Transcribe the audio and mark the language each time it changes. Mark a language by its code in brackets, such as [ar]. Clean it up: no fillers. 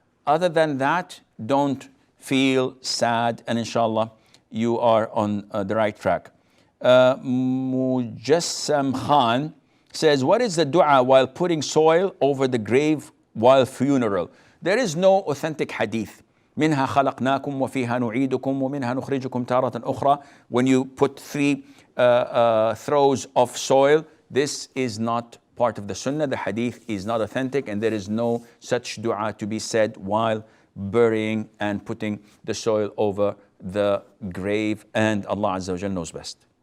[en] Other than that, don't feel sad, and inshallah, you are on the right track. Mujassam Khan says, what is the dua while putting soil over the grave while funeral? There is no authentic hadith. [ar] منها خلقناكم وفيها نعيدكم ومنها نخرجكم تارة أخرى. [en] When you put 3 throws of soil, this is not part of the Sunnah. The hadith is not authentic, and there is no such dua to be said while burying and putting the soil over the grave, and Allah Azza wa Jal knows best.